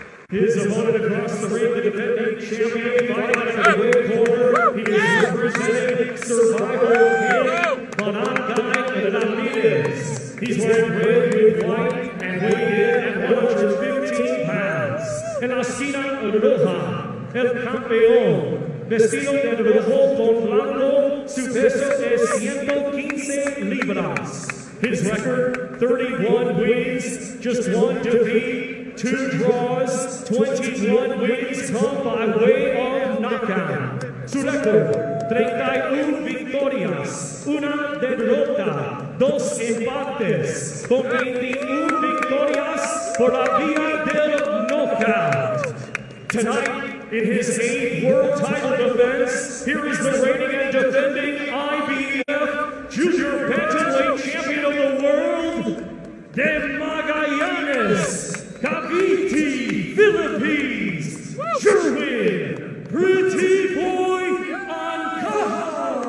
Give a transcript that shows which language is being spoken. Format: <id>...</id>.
<en>His opponent across the ring, the defending champion, fighting at the red corner. He is representing Survival King Juan Ramirez. He's wearing red with white and weighed in at 115 pounds.</en> <es>En la esquina roja, el campeón, vestido de rojo con blanco, su peso es 115 libras.</es> <en>His record, 31 wins, just 1 defeat, 2 draws, 21 wins come by way of knockout.</en> <es>Su récord, 31 victorias, 1 derrota, 2 empates, con 21 victorias por la vía del knockout.</es> <en>Tonight, in his 8th world title defense, here is the reigning and defending IBF Junior Bantamweight Champion of the World, de Magallanes, Cavite, Philippines, Sherwin, Pretty Boy Ancajas.</en>